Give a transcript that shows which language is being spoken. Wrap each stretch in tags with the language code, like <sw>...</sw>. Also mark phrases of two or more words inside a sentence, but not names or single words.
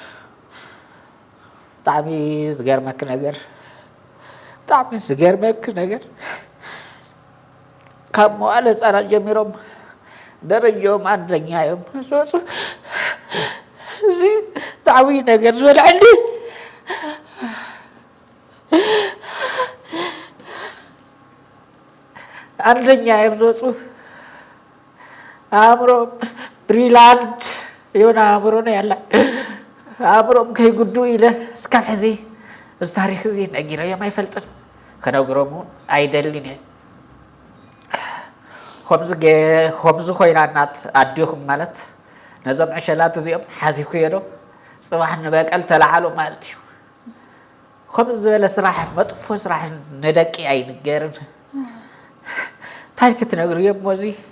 <ti>ብጣዕሚ ዝገርመክ ነገር ካብ መዋእለ ህፃናት ጀሚሮም ደረጃኦም አንደኛ እዮም ዝወፁ እዚ ብጣዕሚ ነገር ዝበልዐኒ አንደኛ እዮም ዝወፁ አእምሮም</ti> <am>ብሪላንት የሆነ አእምሮ ነው ያለ</am> <ti>አእምሮም ከይጉዱ ኢለ እስካብ ሕዚ እዚ ታሪክ እዚ ነጊረዮም ኣይፈልጥን ከነግሮም ኣይደልን እየ ከምዚ ኮይና እናት ኣዲኹም ማለት ነዞም ዕሸላት እዚኦም ሓዚኩ የዶ ፅባሕ ንበቀል ተላዓሉ ማለት እዩ ከምዚ ዝበለ ስራሕ መጥፎ ስራሕ ንደቂ ኣይንገርን ታሪክ ትነግርዮም ሞዚ</ti>